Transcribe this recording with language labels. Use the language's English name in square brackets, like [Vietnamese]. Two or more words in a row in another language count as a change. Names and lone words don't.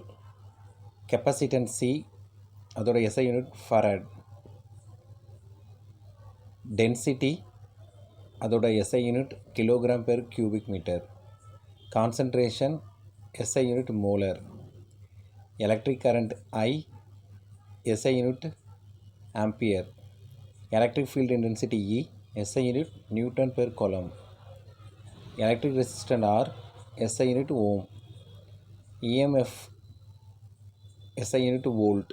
[English] capacitance C, அதோட SI unit farad. density, அதோட SI unit kilogram per cubic meter. concentration SI unit molar. electric current I, SI unit ampere. Electric field intensity E, SI unit Newton per coulomb. Electric resistance R, SI unit ohm. EMF, SI unit volt.